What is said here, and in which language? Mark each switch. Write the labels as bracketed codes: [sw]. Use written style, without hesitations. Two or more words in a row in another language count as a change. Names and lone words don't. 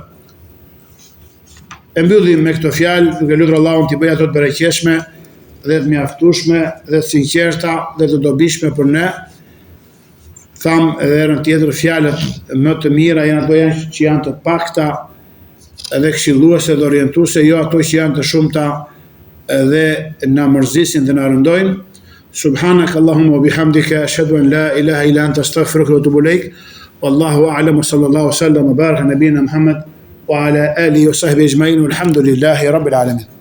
[sq] E mbyllim me këto fjalë, duke lutur Allahun t'i bëjë ato të bereqeshme dhe të mjaftueshme dhe të sinqerta dhe të dobishme për ne. Tham edhe herën tjetër, fjalët më të mira janë ato që janë të pakta dhe këshilluese dhe orientuese, jo ato që janë të shumta dhe na mërzisin dhe na rëndojnë. [ar] سبحانك اللهم وبحمدك أشهد أن لا إله إلا أنت أستغفرك وأتوب إليك. والله أعلم وصلى الله سلم وبارك نبينا محمد وعلى آله وصحبه أجمعين والحمد لله رب العالمين.